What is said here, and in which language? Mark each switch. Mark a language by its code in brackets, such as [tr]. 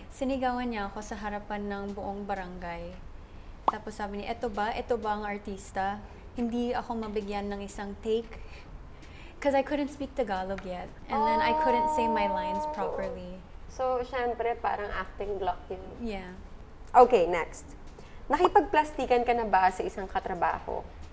[tl] Sinigawan niya ako sa harapan ng buong barangay. Tapos sabi niya, eto ba ang artista? Hindi ako mabigyan ng isang take. [en] Because I couldn't speak Tagalog yet. And then I couldn't say my lines properly. [tl] So, syempre, parang acting block yun. [en] Yeah. Okay, next. [tl] Nakipagplastikan ka na ba sa isang katrabaho?